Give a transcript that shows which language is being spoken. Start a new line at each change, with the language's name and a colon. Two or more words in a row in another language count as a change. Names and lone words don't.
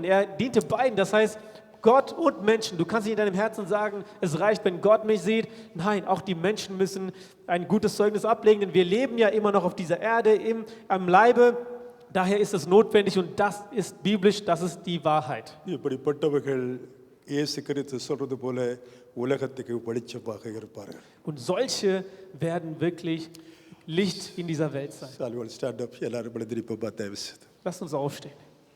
German: Er diente beiden, das heißt Gott und Menschen. Du kannst nicht in deinem Herzen sagen, es reicht, wenn Gott mich sieht. Nein, auch die Menschen müssen ein gutes Zeugnis ablegen, denn wir leben ja immer noch auf dieser Erde am Leibe. Daher ist es notwendig, und das ist biblisch, das ist die Wahrheit.
Tamil: இப்படிப்பட்டவர்கள் இயேசு கிறிஸ்து சொல்றது போல உலகத்துக்கு வெளிச்சமாக இருப்பார்கள்.
German: Und solche werden wirklich Licht in dieser Welt sein.
English: Stand up.
Tamil: எல்லாரும் எழுந்திருப்போம்.
German: Lasst uns aufstehen.